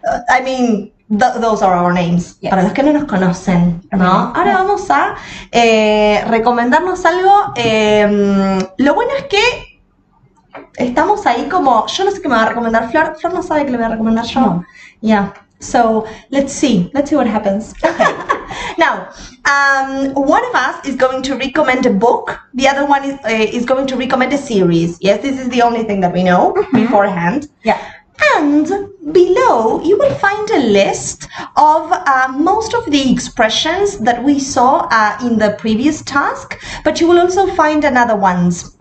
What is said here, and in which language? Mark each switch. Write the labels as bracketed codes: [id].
[en] I mean, those are our names. Yes. [es] Para los que no nos conocen, ¿no? Ahora vamos a recomendarnos algo. Lo bueno es que estamos ahí como, yo no sé qué me va a recomendar Flor. Flor no sabe qué le voy a recomendar yo. [en] No. Yeah. So let's see what happens. Okay. Now, one of us is going to recommend a book. The other one is going to recommend a series. Yes, this is the only thing that we know beforehand. Yeah. And below you will find a list of most of the expressions that we saw in the previous task, but you will also find other ones.